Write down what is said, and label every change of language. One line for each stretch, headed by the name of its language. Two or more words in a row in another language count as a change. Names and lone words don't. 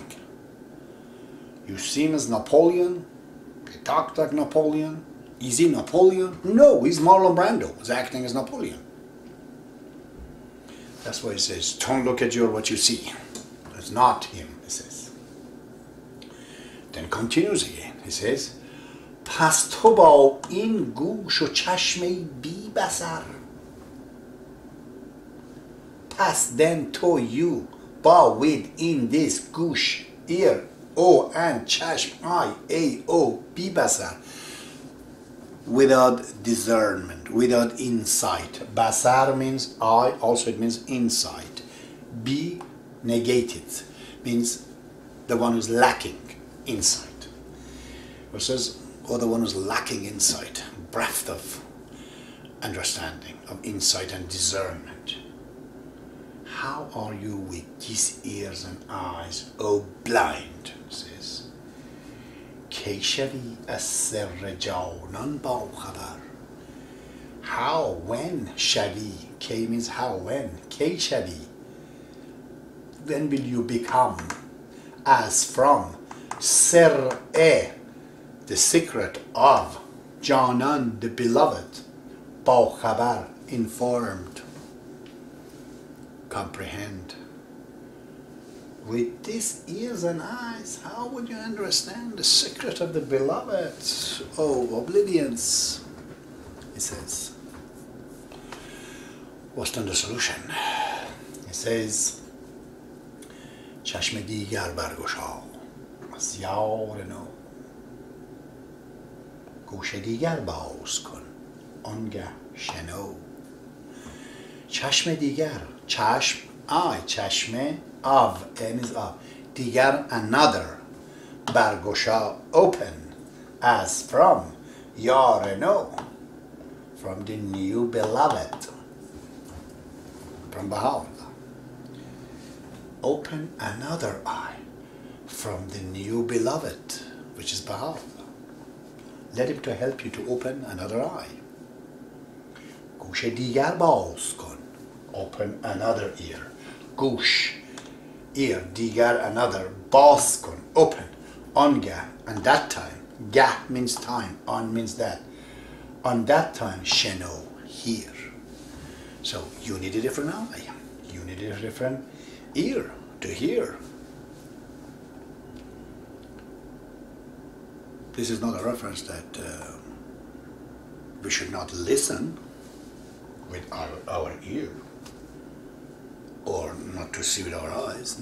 English: You see him as Napoleon, he talked like Napoleon. Is he Napoleon? No, he's Marlon Brando, he's acting as Napoleon. That's why he says, don't look at what you see. It's not him, he says. Then continues again, he says,
Persian: پس تو با این گوش و چشم بی بصر.
English: Past then to you, ba with in this gush, ear, o and chashm, eye, a, o,
Persian: بی بصر,
English: without discernment, without insight. Basar means eye, also it means insight. Bi negated, means the one who's lacking insight. It says, or the one who's lacking insight, breadth of understanding, of insight and discernment. How are you with these ears and eyes, O blind? Says,
Persian: کی شوی از سر جانان با خبر.
English: How, when, شوی, کی means how, when,
Persian: کی شوی.
English: When will you become, as from, سر, the secret of, جانان, the beloved,
Persian: با خبر,
English: informed, comprehend. With these ears and eyes, how would you understand the secret of the beloved? Oh, oblivions, he says. What's then the solution? He says,
Persian: چشم دیگر برگشا از یار نو. گوش دیگر باز کن آنگه شنو. چشم دیگر, چشم, eye, چشمه,
English: of, n is of, دیگر, another, برگشا, open, as from,
Persian: یار نو,
English: from the new beloved, from Baha'u'llah. Open another eye, from the new beloved, which is Baha'u'llah. Let him to help you to open another eye.
Persian: گوش دیگر باز کن.
English: Open another ear.
Persian: گوش, ear, دیگر, another, باز کن,
English: open, آنگه, and that time. گه means time, on means that. On that time, شنو, hear. So you need a different eye. You need a different ear to hear. This is not a reference that we should not listen with our ear, or not to see with our eyes.